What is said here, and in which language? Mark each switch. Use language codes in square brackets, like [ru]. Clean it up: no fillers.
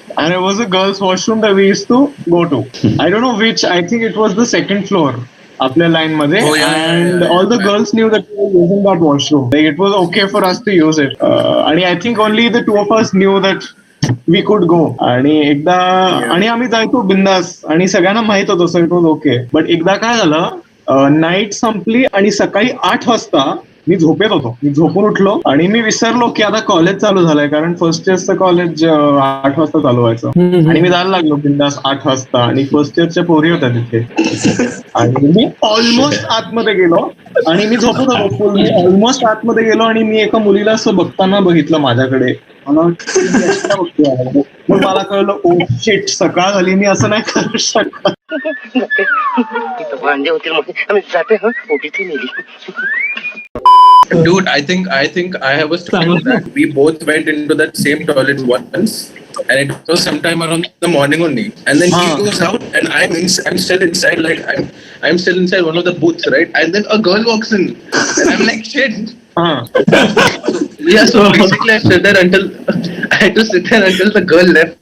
[en] And it was a girls' washroom that we used to go to. I don't know which. I think it was the second floor. [mr] आपल्या line मध्ये. [en] And all the girls knew that we were using that washroom. Like it was okay for us to use it. [mr] आणि [en] I think only the two of us knew that we could go. [mr] आणि एकदा आणि आम्ही जायचो बिंदास आणि सगळ्यांना माहित होतं [en] So it was okay. [mr] But एकदा काय झालं, नाईट संपली आणि सकाळी 8 वाजता मी झोपेत होतो. मी झोपून उठलो आणि मी विसरलो की आता कॉलेज चालू झालंय, कारण फर्स्ट इयरचं कॉलेज 8 वाजता चालू व्हायचं. आणि मी जायला लागलो बिंदास 8 वाजता आणि फर्स्ट इयरच्या पोरी होत्या तिथे. आणि मी ऑलमोस्ट आतमध्ये गेलो आणि मी झोपत होतो फुल. मी ऑलमोस्ट आतमध्ये गेलो आणि मी एका मुलीला असं बघताना बघितलं माझ्याकडे. मग मला कळलं ओ शिट, सकाळ झाली, मी असं नाही करू शकत. भांडे होतील आम्ही जाते. [en] Dude, I think I was told that we both went into that same toilet once, and it was sometime around the morning only. And then he goes out, and I'm still inside, like I'm still inside one of the booths, right? And then a girl walks in, and I'm like, shit. Yeah, so basically I stood there until I had to sit there until the girl left.